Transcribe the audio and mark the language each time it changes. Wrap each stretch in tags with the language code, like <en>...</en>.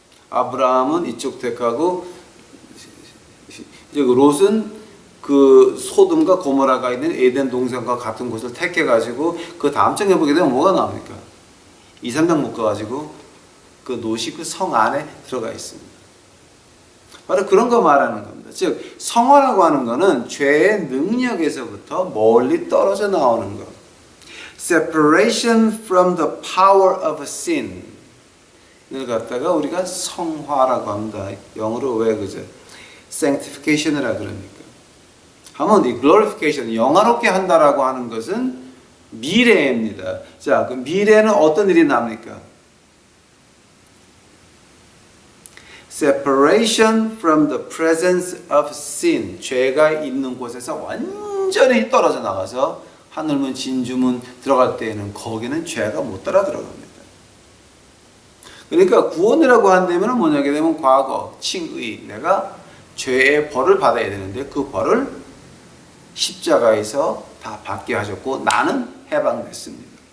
<ko>아브라함은 이쪽 택하고 이제 롯은 그 소돔과 고모라가 있는 에덴 동산과 같은 곳을 택해가지고 그 다음 장에 보게 되면 뭐가 나옵니까? 2, 3장 묶어가지고 그 롯이 그 성 안에 들어가 있습니다. 바로 그런 거 말하는 겁니다. 즉 성화라고 하는 거는 죄의 능력에서부터 멀리 떨어져 나오는 것.</ko> <en>Separation from the power of sin을</en> <ko>갖다가 우리가 성화라고 합니다. 영어로 왜 그죠? Sanctification이라 그러니까. 하면 이 glorification, 영화롭게 한다라고 하는 것은 미래입니다. 자, 그 미래는 어떤 일이 납니까?</ko> <en>Separation from the presence of sin.</en> <ko>죄가 있는 곳에서 완전히 떨어져 나가서 하늘문, 진주문 들어갈 때에는 거기는 죄가 못 따라 들어갑니다. 그러니까 구원이라고 한다면 뭐냐게 되면 과거, 칭의, 내가 죄의 벌을 받아야 되는데 그 벌을 십자가에서 다 받게 하셨고 나는 해방됐습니다.</ko>